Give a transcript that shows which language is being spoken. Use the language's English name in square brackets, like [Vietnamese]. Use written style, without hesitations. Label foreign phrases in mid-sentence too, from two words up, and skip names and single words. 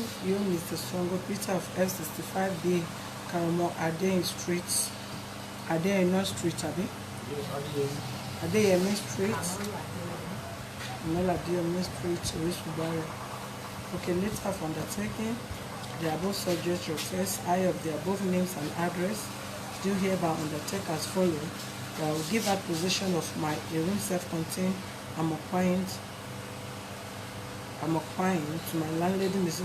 [English] You, Mr. Songo Peter of F65B, Karamo Adeyin Street. Adeyin Street, Abi? Yes, Adeyemi. Adeyemi Street. Amara Adeyemi. Adeyemi Street, Orisubare. Okay, later of undertaking, the above subject refers I of the above names and address do hereby undertake as follows. That I will give out possession of my a room self-contained. I'm applying to my landlady, Mrs.